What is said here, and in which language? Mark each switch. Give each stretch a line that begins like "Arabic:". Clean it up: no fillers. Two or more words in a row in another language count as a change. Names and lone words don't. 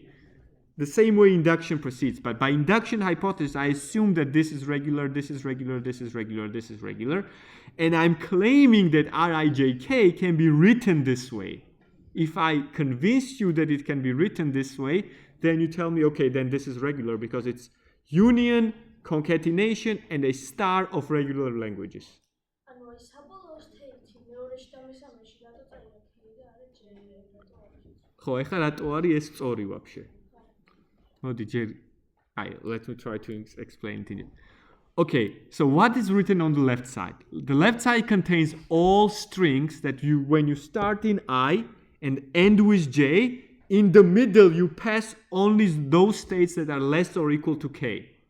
English: The same way induction proceeds, but by induction hypothesis, I assume that this is regular, this is regular, this is regular, this is regular, and I'm claiming that Rijk can be written this way. If I convince you that it can be written this way, then you tell me, okay, then this is regular because it's union, concatenation, and a star of regular languages.
Georgian: ხო, ეხლა რატო არის ეს სწორი ვაფშე? მოდი ჯერ
English: let me try to explain it. Okay, so what is written on the left side? The left side contains all strings that when you start in I and end with j, in the middle you pass only those states that are less or equal to k.